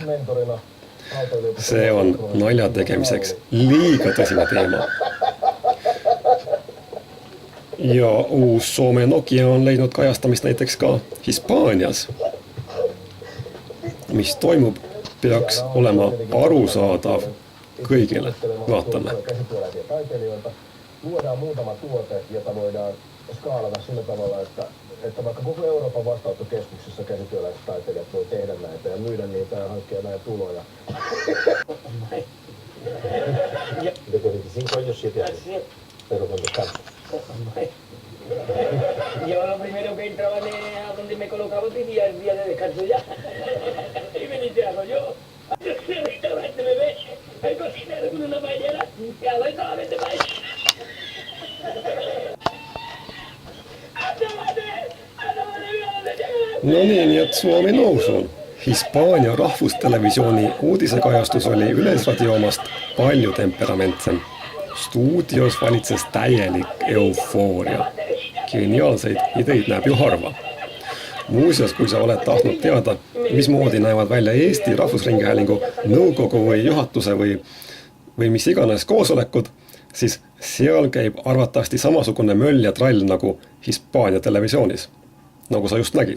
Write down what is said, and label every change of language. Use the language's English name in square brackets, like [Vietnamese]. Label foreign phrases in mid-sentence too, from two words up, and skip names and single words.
[Estonian] See on nalja tegemiseks liiga tõsine teema. Ja uus Soome Nokia on leidnud kajastamist näiteks ka Hispaanias. Mis toimub, peaks olema arusaadav kõigile. Vaatame. [Finnish] Luodaan muutama tuote, jota voidaan skaalata sillä tavalla, että vaikka koko Euroopan vastaanottokeskuksessa käsityöläiset taiteilijat voi tehdä näitä ja myydä niitä ja hankkia näitä tuloja. Mitä kuitenkin siinä on jos siitä perukunta kanssa? [Spanish] Yo lo primero que entraba a donde me colocaba tenía el día de descanso ya. Y me dice, hago yo. El restaurante me ve, el cocinero con una paellera, y hago solamente paella. [Finnish] No niin, et Suomi nousuun. [Estonian] Hispaania rahvustelevisiooni uudisekajastus oli Yleisradio omast palju temperamentsem. Stuudios valitses täielik eufooria. Geniaalseid ideid näeb ju harva. Muuseas, kui sa oled tahtnud teada, mismoodi näevad välja Eesti Rahvusringhäälingu nõukogu või juhatuse või mis iganes koosolekud, siis seal käib arvatavasti samasugune möll ja trall nagu Hispaania televisioonis, nagu sa just nägid.